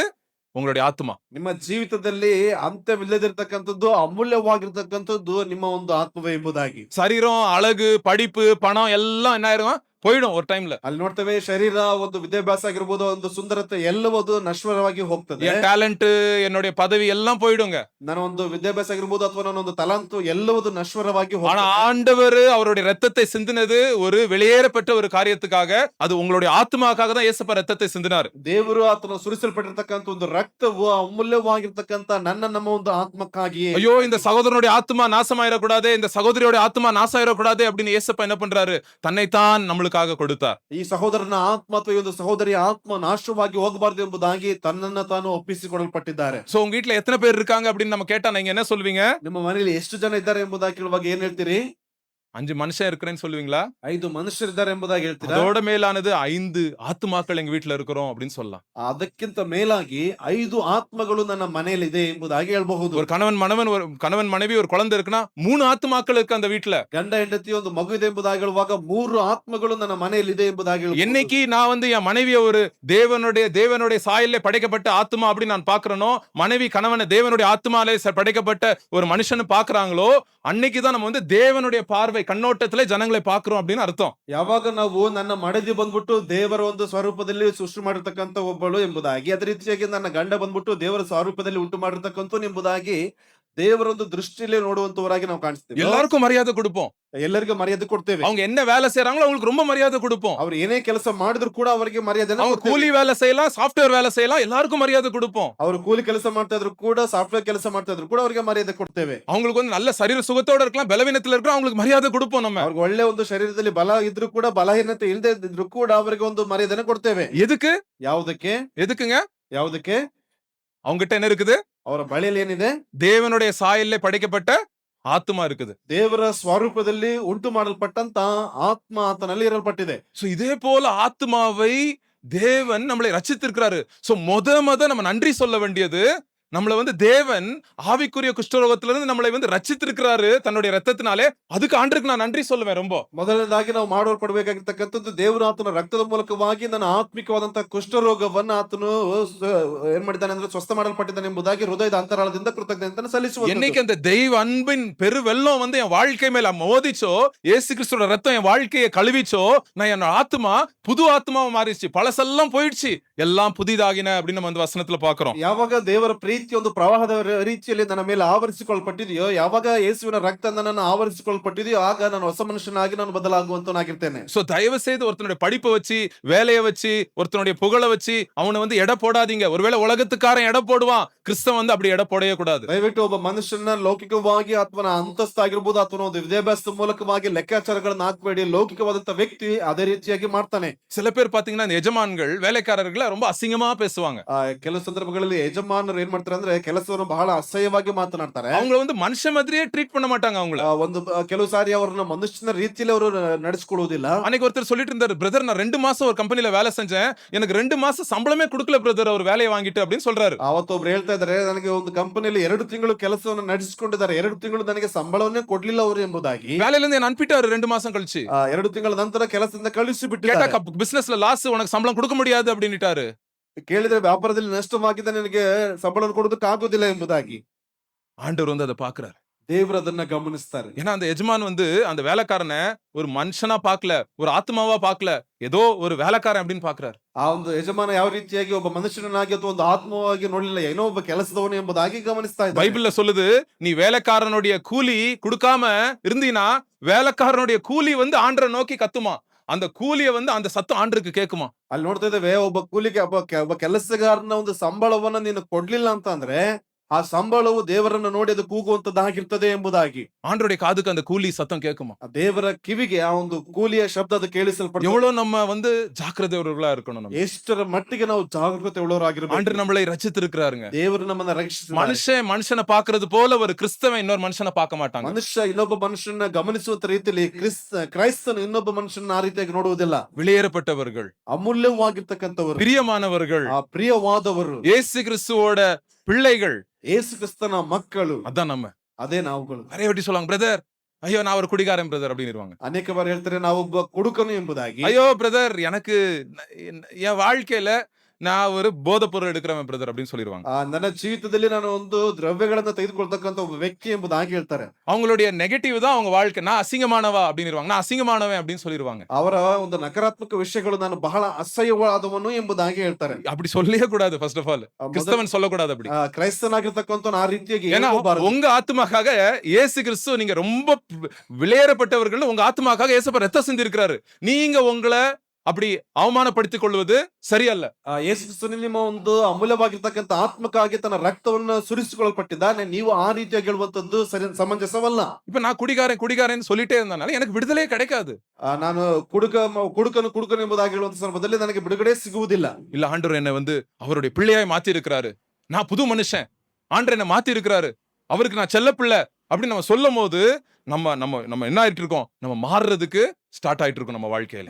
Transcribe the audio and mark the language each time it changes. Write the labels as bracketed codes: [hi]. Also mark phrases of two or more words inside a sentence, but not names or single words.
[ta] உங்களுடைய ஆத்மா. [kn] ನಿಮ್ಮ ಜೀವಿತದಲ್ಲಿ ಅಂತ್ಯವಿಲ್ಲದಿರ್ತಕ್ಕಂಥದ್ದು, ಅಮೂಲ್ಯವಾಗಿರ್ತಕ್ಕಂಥದ್ದು ನಿಮ್ಮ ಒಂದು ಆತ್ಮವೇ ಎಂಬುದಾಗಿ. [ta] சரீரம், அழகு, படிப்பு, பணம் எல்லாம் என்ன ஆயிரும்? போயிடும் ஒரு டைம்ல. [kn] ಅಲ್ಲಿ ನೋಡ್ತೇವೆ, ಶರೀರ, ಒಂದು ವಿದ್ಯಾಭ್ಯಾಸ ಆಗಿರ್ಬೋದು, ಒಂದು ಸುಂದರತೆ ಎಲ್ಲವೂ ನಶ್ವರವಾಗಿ ಹೋಗ್ತದೆ. [ta] என் டேலண்ட், என்னுடைய பதவி எல்லாம் போயிடுங்க. [kn] ನನ್ನ ಒಂದು ವಿದ್ಯಾಭ್ಯಾಸ ಆಗಿರ್ಬೋದು ಅಥವಾ ನನ್ನ ಒಂದು ತಲಾಂತು ಎಲ್ಲವೂ ನಶ್ವರವಾಗಿ [ta] ஆனா [kn] ಹೋಗ್ತದೆ. [ta] ஆண்டவர் அவருடைய ரத்தத்தை சிந்தினது ஒரு வெளியேறப்பட்ட ஒரு காரியத்துக்காக. அது உங்களுடைய ஆத்மாக்காக தான் இயேசப்பா ரத்தத்தை சிந்தினார். [kn] ದೇವರು ಆತನ ಸುರಿಸಲ್ಪಟ್ಟಿರ್ತಕ್ಕಂಥ ಒಂದು ರಕ್ತವು ಅಮೂಲ್ಯವಾಗಿರ್ತಕ್ಕಂಥ ನಮ್ಮ ಒಂದು ಆತ್ಮಕ್ಕಾಗಿಯೇ. [ta] ஐயோ இந்த சகோதரனுடைய ஆத்மா நாசமாயிடக்கூடாது, இந்த சகோதரியோட ஆத்மா நாசமாயிடக்கூடாது அப்படின்னு இயேசப்பா என்ன பண்றாரு? தன்னைத்தான் நம்மளுக்காக கொடுத்தார். [kn] ಈ ಸಹೋದರನ ಆತ್ಮ ಅಥವಾ ಈ ಒಂದು ಸಹೋದರಿಯ ಆತ್ಮ ನಾಶವಾಗಿ ಹೋಗಬಾರದು ಎಂಬುದಾಗಿ ತನ್ನನ್ನ ತಾನು ಒಪ್ಪಿಸಿಕೊಡಲ್ಪಟ್ಟಿದ್ದಾರೆ. [ta] சோ உங்க வீட்ல எத்தனை பேர் இருக்காங்க அப்படின்னு நம்ம கேட்டா நீங்க என்ன சொல்வீங்க? [kn] ನಿಮ್ಮ ಮನೆಯಲ್ಲಿ ಎಷ್ಟು ಜನ ಇದ್ದಾರೆ ಎಂಬುದಾಗಿ ಕೇಳುವಾಗ ಏನ್ ಹೇಳ್ತೀರಿ? [ta] 5 மனுஷன் இருக்கிறேன்னு சொல்லுவீங்களா? [kn] 5 ಮನುಷ್ಯರಿದ್ದಾರೆ ಎಂಬುದಾಗಿ ಹೇಳ್ತೀರಾ? [ta] அதோட மேலானது 5 ஆத்துமாக்கள் எங்க வீட்டுல இருக்கிறோம் அப்படின்னு சொல்லலாம். [kn] ಅದಕ್ಕಿಂತ ಮೇಲಾಗಿ 5 ಆತ್ಮಗಳು ನನ್ನ ಮನೆಯಲ್ಲಿ ಇದೆ ಎಂಬುದಾಗಿ ಹೇಳಬಹುದು. [ta] ஒரு கணவன் மனைவி ஒரு குழந்தை இருக்குன்னா 3 ஆத்துமாக்கள் இருக்கு அந்த வீட்டுல. [kn] ಗಂಡ ಹೆಂಡತಿ ಒಂದು ಮಗು ಇದೆ ಎಂಬುದಾಗಿ ಹೇಳುವಾಗ 3 ಆತ್ಮಗಳು ನನ್ನ ಮನೆಯಲ್ಲಿ ಇದೆ ಎಂಬುದಾಗಿ ಹೇಳಬಹುದು. [ta] என்னைக்கு நான் வந்து என் மனைவியை ஒரு தேவனுடைய சாயல்ல படைக்கப்பட்ட ஆத்மா அப்படி நான் பாக்குறேனோ, மனைவி கணவனை தேவனுடைய ஆத்மாலே படைக்கப்பட்ட ஒரு மனுஷன் பாக்குறாங்களோ, அன்னைக்குதான் நம்ம வந்து தேவனுடைய பார்வை கண்ணோட்டத்திலே ஜனங்களை பார்க்கிறோம் அப்படின்னு அர்த்தம். [kn] ಯಾವಾಗ ನಾವು ನನ್ನ ಮಡದಿ ಬಂದ್ಬಿಟ್ಟು ದೇವರ ಒಂದು ಸ್ವರೂಪದಲ್ಲಿ ಸೃಷ್ಟಿ ಮಾಡಿರ್ತಕ್ಕಂಥ ಒಬ್ಬಳು ಎಂಬುದಾಗಿ, ಅದೇ ರೀತಿಯಾಗಿ ನನ್ನ ಗಂಡ ಬಂದ್ಬಿಟ್ಟು ದೇವರ ಸ್ವರೂಪದಲ್ಲಿ ಉಂಟು ಮಾಡಿರ್ತಕ್ಕಂಥ ಎಂಬುದಾಗಿ ದೇವರ ಒಂದು ದೃಷ್ಟಿಯಲ್ಲಿ ನೋಡುವಂತವರಾಗಿ ನಾವು ಕಾಣಿಸ್ತೀವಿ. [ta] எல்லாருக்கும் மரியாதை கொடுப்போம். [kn] ಎಲ್ಲರಿಗೂ ಮರ್ಯಾದೆ ಕೊಡ್ತೇವೆ. [ta] அவங்க என்ன வேலை செய்யறாங்களோ அவங்களுக்கு ரொம்ப மரியாதை கொடுப்போம். [kn] ಅವ್ರು ಏನೇ ಕೆಲಸ ಮಾಡಿದ್ರು ಕೂಡ ಅವರಿಗೆ ಮರ್ಯಾದೆನ [ta] அவங்க [kn] ಕೊಡ್ತೇವೆ. [ta] கூலி வேலை செய்யலாம், சாஃப்ட்வேர் வேலை செய்யலாம், எல்லாருக்கும் மரியாதை கொடுப்போம். [kn] ಅವರು ಕೂಲಿ ಕೆಲಸ ಮಾಡ್ತಾ ಇದ್ರು ಕೂಡ, ಸಾಫ್ಟ್ವೇರ್ ಕೆಲಸ ಮಾಡ್ತಾ ಇದ್ರು ಕೂಡ ಅವರಿಗೆ ಮರ್ಯಾದೆ ಕೊಡ್ತೇವೆ. [ta] அவங்களுக்கு வந்து நல்ல சரீர சுகத்தோட இருக்கலாம், பலவீனத்துல இருக்கலாம், அவங்களுக்கு மரியாதை கொடுப்போம் நம்ம. [kn] ಅವ್ರಿಗೆ ಒಳ್ಳೆ ಒಂದು ಶರೀರದಲ್ಲಿ ಬಲ ಇದ್ರು ಕೂಡ, ಬಲಹೀನತೆ ಇಲ್ಲದೆ ಇದ್ರು ಕೂಡ ಅವರಿಗೆ ಒಂದು ಮರ್ಯಾದೆನ ಕೊಡ್ತೇವೆ. [ta] எதுக்கு? [kn] ಯಾವುದಕ್ಕೆ? [ta] எதுக்குங்க? [kn] ಯಾವುದಕ್ಕೆ? [ta] அவங்ககிட்ட என்ன இருக்குது? [kn] ಅವರ ಬಳಿಯಲ್ಲಿ ಏನಿದೆ? [ta] தேவனுடைய சாயல்ல படைக்கப்பட்ட ஆத்மா இருக்குது. [kn] ದೇವರ ಸ್ವರೂಪದಲ್ಲಿ ಉಂಟು ಮಾಡಲ್ಪಟ್ಟಂತ ಆತ್ಮ ಆತನಲ್ಲಿ ಇರಲ್ಪಟ್ಟಿದೆ. [ta] சோ இதே போல ஆத்மாவை தேவன் நம்மளை ரட்சித்திருக்கிறாரு. சோ மொத நம்ம நன்றி சொல்ல வேண்டியது, நம்மள வந்து தேவன் ஆவிக்குரிய குஷ்டரோகத்திலிருந்து நம்மளை வந்து ரட்சித்திருக்கிறாரு தன்னுடைய ரத்தத்தினாலே. அதுக்கு ஆண்டருக்கு நான் நன்றி சொல்லுவேன் ரொம்ப. [kn] ಮೊದಲನೇದಾಗಿ ನಾವು ಮಾಡಲ್ಪಡಬೇಕಾಗಿರ್ತಕ್ಕಂಥದ್ದು, ದೇವರು ಆತನ ರಕ್ತದ ಮೂಲಕವಾಗಿ ನನ್ನ ಆತ್ಮಿಕವಾದಂತಹ ಕುಷ್ಠರೋಗವನ್ನ ಆತನು ಏನ್ ಮಾಡಿದ್ದಾನೆ ಅಂದ್ರೆ ಸ್ವಸ್ಥ ಮಾಡಲ್ಪಟ್ಟಿದ್ದಾನೆ ಎಂಬುದಾಗಿ ಹೃದಯದ ಅಂತರಾಳದಿಂದ ಕೃತಜ್ಞತೆಯನ್ನು ಸಲ್ಲಿಸುವ. [ta] என்னைக்கு அந்த தெய்வ அன்பின் பெரு வெள்ளம் வந்து என் வாழ்க்கை மேல மோதிச்சோ, இயேசு கிறிஸ்துவோட ரத்தம் என் வாழ்க்கையை கழுவிச்சோ, நான் என் ஆத்மா புது ஆத்மாவா மாறிடுச்சு. பழசெல்லாம் போயிடுச்சு, எல்லாம் புதிதாகின அப்படின்னு நம்ம அந்த வசனத்துல பாக்குறோம். [kn] ಯಾವಾಗ ದೇವರ ಪ್ರೀತಿ ಒಂದು ಪ್ರವಾಹದ ರೀತಿಯಲ್ಲಿ ನನ್ನ ಮೇಲೆ ಆವರಿಸಿಕೊಳ್ಳಲ್ಪಟ್ಟಿದೆಯೋ, ಯಾವಾಗ ಯೇಸುವಿನ ರಕ್ತ ನನ್ನನ್ನು ಆವರಿಸಿಕೊಳ್ಳಲ್ಪಟ್ಟಿದೆಯೋ, ಆಗ ನಾನು ಹೊಸ ಮನುಷ್ಯನಾಗಿ ನಾನು ಬದಲಾಗುವಂತನಾಗಿರ್ತೇನೆ. [ta] சோ தயவு செய்து ஒருத்தனுடைய படிப்பை வச்சு, வேலையை வச்சு, ஒருத்தனுடைய புகழை வச்சு அவனை வந்து எடை போடாதீங்க. ஒருவேளை உலகத்துக்காரன் எடை போடுவான், கிறிஸ்தவன் வந்து அப்படி எடை போடவே கூடாது. [kn] ದಯವಿಟ್ಟು ಒಬ್ಬ ಮನುಷ್ಯನ ಲೌಕಿಕವಾಗಿ ಅಥವಾ ಅಂತಸ್ತು ಆಗಿರ್ಬೋದು, ಅಥವಾ ಒಂದು ವಿದ್ಯಾಭ್ಯಾಸದ ಮೂಲಕವಾಗಿ ಲೆಕ್ಕಾಚಾರಗಳನ್ನ ಹಾಕಬೇಡಿ. ಲೌಕಿಕವಾದಂತ ವ್ಯಕ್ತಿ ಅದೇ ರೀತಿಯಾಗಿ ಮಾಡ್ತಾನೆ. [ta] சில பேர் பாத்தீங்கன்னா இந்த எஜமான்கள் வேலைக்காரர்களை ரொம்ப அசிங்கமா பேசுவாங்க. [kn] ಕೆಲವು ಸಂದರ್ಭಗಳಲ್ಲಿ ಯಜಮಾನರು ಏನ್ ಮಾಡ್ತಾರೆ ಅಂದ್ರೆ ಕೆಲಸವನ್ನು ಬಹಳ ಅಸಹ್ಯವಾಗಿ ಮಾತನಾಡ್ತಾರೆ. [ta] அவங்கள வந்து மனுஷ மாதிரியே ட்ரீட் பண்ண மாட்டாங்க அவங்கள. [kn] ಒಂದು ಕೆಲವು ಸಾರಿ ಅವ್ರನ್ನ ಮನುಷ್ಯನ ರೀತಿಯಲ್ಲಿ ಅವರು ನಡೆಸಿಕೊಳ್ಳುವುದಿಲ್ಲ. [ta] அன்னைக்கு ஒருத்தர் சொல்லிட்டு இருந்தாரு, பிரதர் நான் 2 மாசம் ஒரு கம்பெனில வேலை செஞ்சேன், எனக்கு 2 மாசம் சம்பளமே கொடுக்கல பிரதர் அவர் வேலையை வாங்கிட்டு அப்படின்னு சொல்றாரு. [kn] ಅವತ್ತೊಬ್ರು ಹೇಳ್ತಾ ಇದಾರೆ, ನನಗೆ ಒಂದು ಕಂಪನಿಯಲ್ಲಿ 2 ತಿಂಗಳು ಕೆಲಸವನ್ನು ನಡೆಸಿಕೊಂಡಿದ್ದಾರೆ, 2 ತಿಂಗಳು ನನಗೆ ಸಂಬಳವನ್ನೇ ಕೊಡ್ಲಿಲ್ಲ ಅವರು ಎಂಬುದಾಗಿ. [ta] வேலையில இருந்து என்ன அனுப்பிட்டாரு 2 மாசம் கழிச்சு. [kn] 2 ತಿಂಗಳ ನಂತರ ಕೆಲಸದಿಂದ ಕಳಿಸಿ [ta] கேட்டா [kn] ಬಿಟ್ಟಿದ್ದಾರೆ. [ta] பிசினஸ்ல லாஸ், உனக்கு சம்பளம் கொடுக்க முடியாது அப்படின்னுட்டாரு. [kn] ಕೇಳಿದ್ರೆ ವ್ಯಾಪಾರದಲ್ಲಿ ನಷ್ಟವಾಗಿದೆ, ನನಗೆ ಸಂಬಳ ಕೊಡೋದಕ್ಕೆ ಆಗೋದಿಲ್ಲ ಎಂಬುದಾಗಿ. [ta] ஆண்டவர் வந்து அதை பாக்குறாரு. [kn] ದೇವರು ಅದನ್ನ ಗಮನಿಸ್ತಾರೆ. [ta] ஏன்னா அந்த எஜமான் வந்து அந்த வேலைக்காரனை ஒரு மனுஷனா பார்க்கல, ஒரு ஆத்மாவா பார்க்கல, ஏதோ ஒரு வேலைக்காரன் அப்படின்னு பாக்குறாரு. [kn] ಆ ಒಂದು ಯಜಮಾನ ಯಾವ ರೀತಿಯಾಗಿ ಒಬ್ಬ ಮನುಷ್ಯನಾಗಿ ಅಥವಾ ಒಂದು ಆತ್ಮವಾಗಿ ನೋಡಲಿಲ್ಲ, ಏನೋ ಒಬ್ಬ ಕೆಲಸದವನು ಎಂಬುದಾಗಿ ಗಮನಿಸ್ತಾ ಇದ್ದಾರೆ. [ta] பைபிள்ல சொல்லுது, நீ வேலைக்காரனுடைய கூலி கொடுக்காம இருந்தீனா வேலைக்காரனுடைய கூலி வந்து ஆண்டரை நோக்கி கத்துமா, அந்த கூலிய வந்து அந்த சத்தம் ஆண்டருக்கு கேக்குமா. [kn] ಅಲ್ಲಿ ನೋಡ್ತಾ ಇದ್ದೇವೆ, ಒಬ್ಬ ಕೂಲಿಗೆ ಒಬ್ಬ ಕೆಲಸಗಾರನ ಒಂದು ಸಂಬಳವನ್ನ ನೀನು ಕೊಡ್ಲಿಲ್ಲ ಅಂತ ಅಂದ್ರೆ, ಆ ಸಂಬಳವು ದೇವರನ್ನು ನೋಡಿ ಅದು ಕೂಗುವಂತದ್ದಾಗಿರ್ತದೆ ಎಂಬುದಾಗಿ. [ta] ஆண்டருடைய காதுக்கு அந்த கூலி சத்தம் கேக்குமா. [kn] ಆ ದೇವರ ಕಿವಿಗೆ ಆ ಒಂದು ಕೂಲಿಯ ಶಬ್ದ ಅದು ಕೇಳಿಸಲ್ಪಡುತ್ತೆ. [ta] எவ்வளவு நம்ம வந்து ஜாக்கிரதையுள்ளவர்களா இருக்கணும். நம்ம [kn] ಎಷ್ಟರ ಮಟ್ಟಿಗೆ ನಾವು ಜಾಗೃತೆ ಉಳ್ಳವರಾಗಿರ್ಬೇಕು. [ta] ஆண்டர் நம்மளை ரட்சித்திருக்கிறாருங்க. [kn] ದೇವರು ನಮ್ಮನ್ನ ರಕ್ಷಿಸಿದ್ದಾರೆ. [ta] மனுஷனை பாக்குறது போல ஒரு கிறிஸ்தவன் இன்னொரு மனுஷனை பார்க்க மாட்டாங்க. [kn] ಮನುಷ್ಯ ಇನ್ನೊಬ್ಬ ಮನುಷ್ಯನ ಗಮನಿಸುವಂತ ರೀತಿಯಲ್ಲಿ ಕ್ರೈಸ್ತನು ಇನ್ನೊಬ್ಬ ಮನುಷ್ಯನ ಆ ರೀತಿಯಾಗಿ ನೋಡುವುದಿಲ್ಲ. [ta] வெளியேறப்பட்டவர்கள், [kn] ಅಮೂಲ್ಯವಾಗಿರ್ತಕ್ಕಂಥವರು, [ta] பிரியமானவர்கள், [kn] ಆ ಪ್ರಿಯವಾದವರು, [ta] இயேசு கிறிஸ்துவோட பிள்ளைகள், [kn] ಯೇಸು ಕ್ರಿಸ್ತನ ಮಕ್ಕಳು, [ta] அதான் நம்ம. [kn] ಅದೇ ನಾವುಗಳು. [ta] நிறைய வாட்டி சொல்லுவாங்க, பிரதர் ஐயோ நான் ஒரு குடிகாரன் பிரதர் அப்படின்னு. [kn] ಅನೇಕ ಬಾರಿ ಹೇಳ್ತಾರೆ, ನಾವೊಬ್ಬ ಕುಡುಕನು ಎಂಬುದಾಗಿ. [ta] ஐயோ பிரதர் எனக்கு என் வாழ்க்கையில நான் ஒரு போதைப் பொருள் எடுக்கிறவன் பிரதர் அப்படின்னு சொல்லிடுவாங்க. [kn] ನನ್ನ ಜೀವಿತದಲ್ಲಿ ನಾನು ಒಂದು ದ್ರವ್ಯಗಳನ್ನ ತೆಗೆದುಕೊಳ್ತಕ್ಕಂತ ಒಬ್ಬ ವ್ಯಕ್ತಿ ಎಂಬುದಾಗಿ ಹೇಳ್ತಾರೆ. [ta] அவங்களுடைய நெகட்டிவ் தான் அவங்க வாழ்க்கை. நான் அசிங்கமானவா அப்படின்னு, நான் அசிங்கமானவன் அப்படின்னு சொல்லிடுவாங்க. [kn] ಅವರ ಒಂದು ನಕಾರಾತ್ಮಕ ವಿಷಯಗಳು ನಾನು ಬಹಳ ಅಸಹ್ಯವಾದವನು ಎಂಬುದಾಗಿ ಹೇಳ್ತಾರೆ. [ta] அப்படி சொல்லவே கூடாது. [en] first of all [ta] கிறிஸ்தவன் சொல்லக்கூடாது அப்படி. [kn] ಕ್ರೈಸ್ತನಾಗಿರ್ತಕ್ಕಂತ ಆ ರೀತಿಯಾಗಿ [ta] ஏன்னா உங்க ஆத்மாக்காக இயேசு கிறிஸ்து, நீங்க ரொம்ப விலையேறப்பட்டவர்கள், உங்க ஆத்மாக்காக இயேசு ரத்தம் சிந்தி இருக்கிறாரு. நீங்க உங்களை அப்படி அவமானப்படுத்திக் கொள்வது சரியல்ல. [kn] ಯೇಸು ಕ್ರಿಸ್ತನು ನಿಮ್ಮ ಒಂದು ಅಮೂಲ್ಯವಾಗಿರ್ತಕ್ಕಂಥ ಆತ್ಮಕ್ಕಾಗಿ ತನ್ನ ರಕ್ತವನ್ನು ಸುರಿಸಿಕೊಳ್ಳಲ್ಪಟ್ಟಿದ್ದಾನೆ, ನೀವು ಆ ರೀತಿಯಾಗಿ ಹೇಳುವಂತದ್ದು ಸರಿ ಸಮಂಜಸವಲ್ಲ. [ta] இப்ப நான் குடிகாரன் சொல்லிட்டே இருந்தனால எனக்கு விடுதலையே கிடைக்காது. [kn] ನಾನು ಕುಡುಕನು ಎಂಬುದಾಗಿ ಹೇಳುವಂತ ಸಂದರ್ಭದಲ್ಲಿ ನನಗೆ ಬಿಡುಗಡೆ ಸಿಗುವುದಿಲ್ಲ. [ta] இல்ல, ஆண்டவர் என்ன வந்து அவருடைய பிள்ளையாய் மாத்தி இருக்கிறாரு. நான் புது மனுஷன், ஆண்டவர் என்ன மாத்தி இருக்கிறாரு, அவருக்கு நான் செல்ல பிள்ளை அப்படின்னு நம்ம சொல்லும் போது நம்ம நம்ம நம்ம என்ன ஆயிட்டு இருக்கோம், நம்ம மாறுறதுக்கு ஸ்டார்ட் ஆயிட்டு இருக்கு நம்ம வாழ்க்கையில.